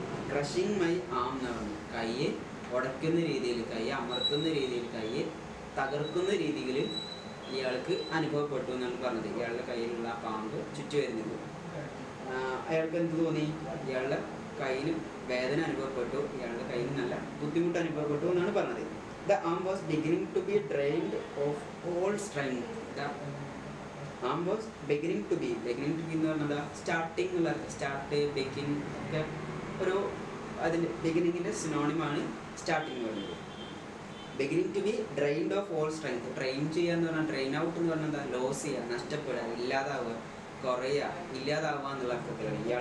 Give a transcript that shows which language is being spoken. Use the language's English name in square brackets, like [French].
[Malayalam] Crushing my ആം എന്ന് പറഞ്ഞു. കൈ ഉടയ്ക്കുന്ന രീതിയിൽ, കൈ അമർത്തുന്ന രീതിയിൽ, കൈ തകർക്കുന്ന രീതിയിൽ ഇയാൾക്ക് അനുഭവപ്പെട്ടു എന്നാണ് പറഞ്ഞത്. ഇയാളുടെ കയ്യിലുള്ള ആ പാമ്പ് ചുറ്റി വരുന്നത്. അയാൾക്ക് എന്ത് തോന്നി? ഇയാളുടെ കയ്യിൽ വേദന അനുഭവപ്പെട്ടു, ഇയാളുടെ കയ്യിൽ നല്ല ബുദ്ധിമുട്ട് അനുഭവപ്പെട്ടു എന്നാണ് പറഞ്ഞത്. [English] The arm was beginning to be drained of all strength. The arm was beginning to be [Malayalam] എന്ന് പറഞ്ഞാൽ സ്റ്റാർട്ടിങ് എന്നുള്ള സ്റ്റാർട്ട് ബിഗിൻ ഒക്കെ ഒരു അതിൻ്റെ ബിഗിനിങ്ങിൻ്റെ സിനോണിമാണ് സ്റ്റാർട്ടിങ് എന്ന് പറയുന്നത്. [English] Beginning to be drained of all strength. [Malayalam] Drain ചെയ്യുക എന്ന് പറഞ്ഞാൽ ഡ്രെയിൻ ഔട്ട് എന്ന് പറഞ്ഞാൽ എന്താ, ലോസ് ചെയ്യുക, നഷ്ടപ്പെടുക, ഇല്ലാതാവുക, കുറയുക, ഇല്ലാതാവുക എന്നുള്ള അർത്ഥത്തിലാണ്.